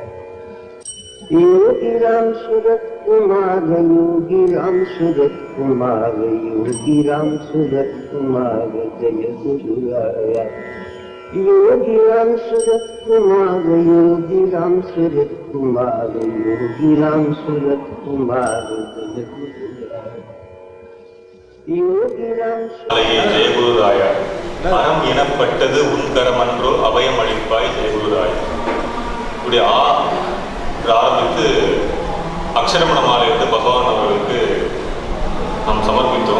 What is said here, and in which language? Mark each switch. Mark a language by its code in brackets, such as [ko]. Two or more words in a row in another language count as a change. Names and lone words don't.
[sa] योगी राम सूरत कुमार, योगी राम सूरत कुमार, योगी राम सूरत कुमार जय गुरुराय। योगी राम सूरत कुमार, योगी राम सूरत कुमार, योगी राम सूरत कुमार जय गुरुराय। [ta] ஜெயகுருராய. அறம் எனப்பட்டது உன்கரமன்றோ அபயம் அளிப்பாய் ஜெயகுருராய. இப்படி ஆரம்பித்து அக்ஷரமண மாலையிட்டு பகவான் அவர்களுக்கு நாம் சமர்ப்பித்தோம்.